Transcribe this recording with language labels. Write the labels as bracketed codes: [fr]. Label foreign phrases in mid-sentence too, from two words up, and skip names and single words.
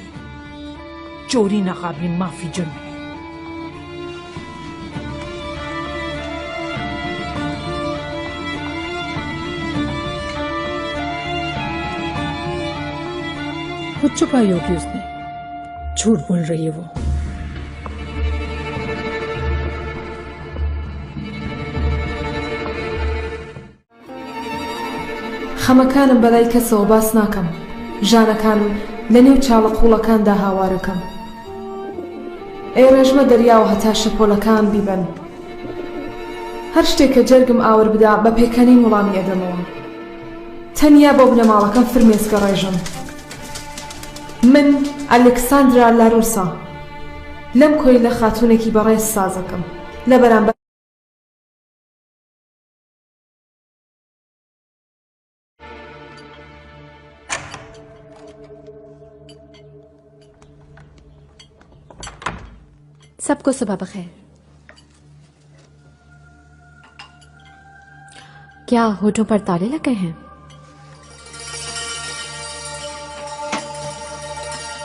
[hi] चोरी नाकाबिल माफी जुर्म है। खुद छुपाई होगी उसने, झूठ बोल रही है वो। [ckb] خەمەکانم بەلای کەسەوە باس ناکەم، ژانەکانم لە نێو چاڵە قوڵەکاندا هاوارەکەم. ئێرەژمە دەریاوە هەتا شەپۆلەکان بیبەن. هەر شتێک کە جەرگم ئاور بدا بە پێکەنین وەڵامی ئەدەمەوە. تەنیا بۆ بنەماڵەکەم فرمێسکە ڕێژم. من ئەلێکساندرا لاروسا لەم کۆی لە خاتوونێکی بەڕێز سازەکەم لە بەرامبەر [hi] सबको सुबह बखैर। क्या होठों पर ताले लगे हैं?